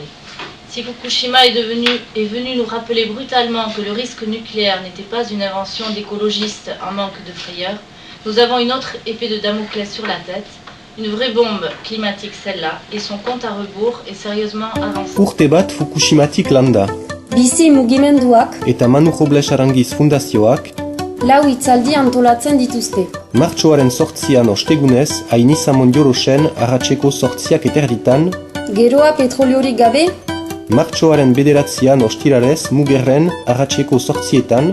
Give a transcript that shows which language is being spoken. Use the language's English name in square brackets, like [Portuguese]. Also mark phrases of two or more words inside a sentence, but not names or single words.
[French] Si Fukushima est venu nous rappeler brutalement que le risque nucléaire n'était pas une invention d'écologistes en manque de frayeur, nous avons une autre épée de Damoclès sur la tête, une vraie bombe climatique celle-là, et son compte à rebours est sérieusement avancé. [Basque] Urte bat Fukushimatik landa. Bizi mugimenduak Eta Manu Robles Arangiz Fundazioak lau hitzaldi antolatzen dituzte. martxoaren 8an ostegunez, Ainiza Mondiorosen arratseko 8:00 Geroa petroliorik gabe, martxoaren 9an ostirarez Mugerren arratseko 8:00